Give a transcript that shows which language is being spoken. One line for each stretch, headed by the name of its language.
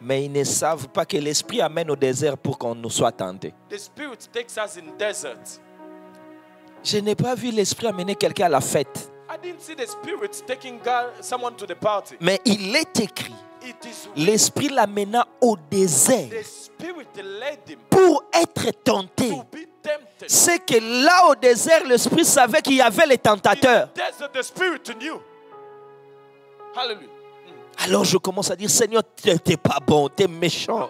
French: mais ils ne savent pas que l'esprit amène au désert pour qu'on nous soit tenté.
English: The Spirit takes us in deserts.
French: Je n'ai pas vu l'esprit amener quelqu'un à la fête.
English: I didn't see the Spirit taking someone to the party.
French: Mais il est écrit,
English: It is
French: l'esprit l'amena au désert
English: the Spirit led him
French: pour être tenté.
English: to be tempted.
French: C'est que là au désert, l'esprit savait qu'il y avait les
English: In
French: tentateurs.
English: the desert, the Spirit knew. Hallelujah.
French: Alors je commence à dire, Seigneur, t'es pas bon, t'es méchant.